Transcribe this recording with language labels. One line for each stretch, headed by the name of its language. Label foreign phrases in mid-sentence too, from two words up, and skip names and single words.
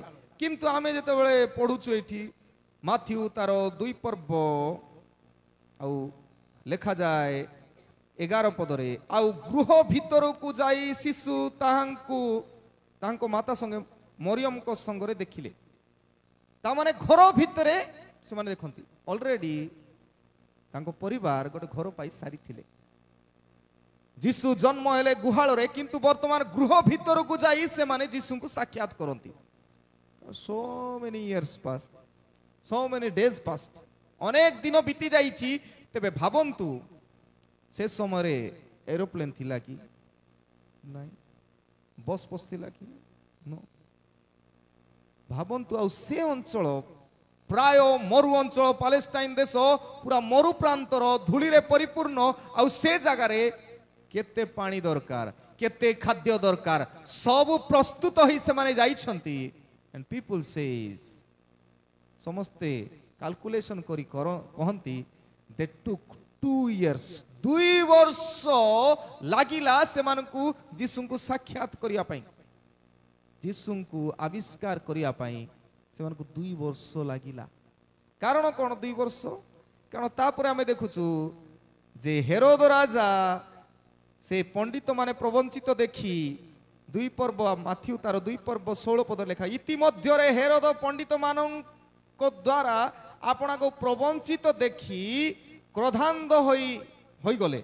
Odia: କିନ୍ତୁ ଆମେ ଯେତେବେଳେ ପଢୁଛୁ ଏଠି ମାଥ୍ୟୁ ତାର 2 ପର୍ବ ଆଉ ଲେଖାଯାଏ 11 ପଦରେ, ଆଉ ଗୃହ ଭିତରକୁ ଯାଇ ଶିଶୁ ତାଙ୍କ ମାତା ସଙ୍ଗେ ମରିୟମଙ୍କ ସଙ୍ଗରେ ଦେଖିଲେ। ତାମାନେ ଘର ଭିତରେ ସେମାନେ ଦେଖନ୍ତି, ଅଲରେଡି ତାଙ୍କ ପରିବାର ଗୋଟେ ଘର ପାଇ ସାରିଥିଲେ। ଯୀଶୁ ଜନ୍ମ ହେଲେ ଗୁହାଳରେ, କିନ୍ତୁ ବର୍ତ୍ତମାନ ଗୃହ ଭିତରକୁ ଯାଇ ସେମାନେ ଯୀଶୁଙ୍କୁ ସାକ୍ଷାତ କରନ୍ତି।
English: so many years passed, so many days passed,
Odia: ଅନେକ ଦିନ ବିତି ଯାଇଛି। ତେବେ ଭାବନ୍ତୁ, ସେ ସମୟରେ ଏରୋପ୍ଲେନ୍ ଥିଲା କି ନାଇଁ? ବସ୍ ଥିଲା କି? ଭାବନ୍ତୁ, ଆଉ ସେ ଅଞ୍ଚଳ ପ୍ରାୟ ମରୁ ଅଞ୍ଚଳ, ପାଲେଷ୍ଟାଇନ ଦେଶ ପୁରା ମରୁ ପ୍ରାନ୍ତର, ଧୂଳିରେ ପରିପୂର୍ଣ୍ଣ। ଆଉ ସେ ଜାଗାରେ କେତେ ପାଣି ଦରକାର, କେତେ ଖାଦ୍ୟ ଦରକାର, ସବୁ ପ୍ରସ୍ତୁତ ହେଇ ସେମାନେ ଯାଇଛନ୍ତି।
English: and people says,
Odia: ସମସ୍ତେ କାଲକୁଲେସନ କରି କହନ୍ତି
English: they took 2 years,
Odia: 2 ବର୍ଷ ଲାଗିଲା ସେମାନଙ୍କୁ ଯୀଶୁଙ୍କୁ ସାକ୍ଷାତ କରିବା ପାଇଁ, ଯୀଶୁଙ୍କୁ ଆବିଷ୍କାର କରିବା ପାଇଁ ସେମାନଙ୍କୁ 2 ବର୍ଷ ଲାଗିଲା। କାରଣ କ'ଣ 2 ବର୍ଷ? କାରଣ ତାପରେ ଆମେ ଦେଖୁଛୁ ଯେ ହେରୋଦ ରାଜା ସେ ପଣ୍ଡିତ ମାନେ ପ୍ରବଞ୍ଚିତ ଦେଖି, 2 ପର୍ବ ମାଥ୍ୟୁ ତାର 2 ପର୍ବ 16 ପଦ ଲେଖା, ଇତିମଧ୍ୟରେ ହେରୋଦ ପଣ୍ଡିତ ମାନଙ୍କ ଦ୍ୱାରା ଆପଣଙ୍କୁ ପ୍ରବଞ୍ଚିତ ଦେଖି କ୍ରୋଧାନ୍ଧ ହୋଇଗଲେ।